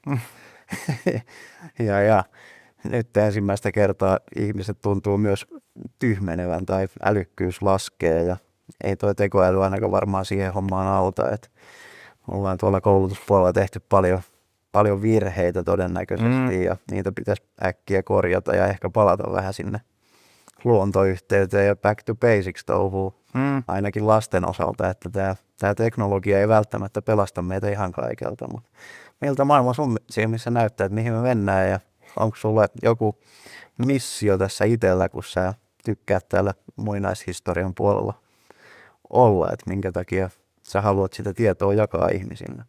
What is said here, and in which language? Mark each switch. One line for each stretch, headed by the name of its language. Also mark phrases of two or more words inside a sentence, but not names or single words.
Finnish: Ja nyt ensimmäistä kertaa ihmiset tuntuu myös tyhmenevän tai älykkyys laskee ja ei toi tekoäly ainakaan varmaan siihen hommaan auta, että ollaan tuolla koulutuspuolella tehty paljon virheitä todennäköisesti ja niitä pitäisi äkkiä korjata ja ehkä palata vähän sinne luontoyhteyteen ja
English: back to basics
Finnish: touhuun ainakin lasten osalta, että tämä teknologia ei välttämättä pelasta meitä ihan kaikelta, mutta miltä maailma sun silmissä näyttää, että mihin me mennään ja onko sulle joku missio tässä itsellä, kun sä tykkäät täällä muinaishistorian puolella olla, että minkä takia sä haluat sitä tietoa jakaa ihmisille?